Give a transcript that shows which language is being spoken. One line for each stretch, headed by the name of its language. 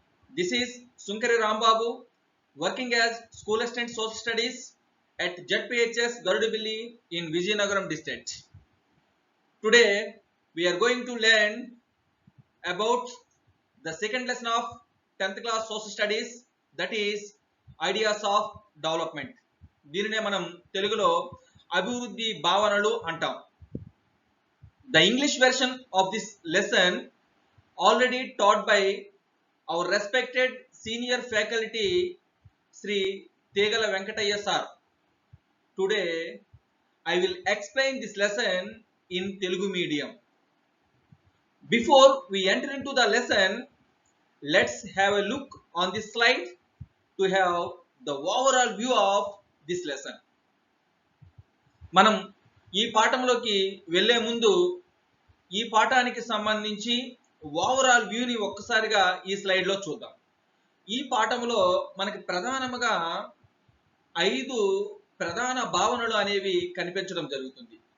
English: This is Sunkari Rambabu, working as School Assistant Social Studies at ZPHS Garudabilli in Vizianagaram district. Today, we are going to learn about the second lesson of 10th class Social Studies, that is Ideas of Development.
Telugu: దీనినే మనం తెలుగులో అభివృద్ధి భావనలు అంటాం.
English: The English version of this lesson already taught by our respected senior faculty Sri Tegala Venkataya sir. Today I will explain this lesson in Telugu medium. Before we enter into the lesson, let's have a look on this slide to have the overall view of this lesson.
Telugu: మనం ఈ పాఠంలోకి వెళ్ళే ముందు ఈ పాఠానికి సంబంధించి overall వ్యూని ఒక్కసారిగా ఈ స్లైడ్లో చూద్దాం. ఈ పాఠంలో మనకి ప్రధానంగా 5 ప్రధాన భావనలు అనేవి కనిపించడం జరుగుతుంది.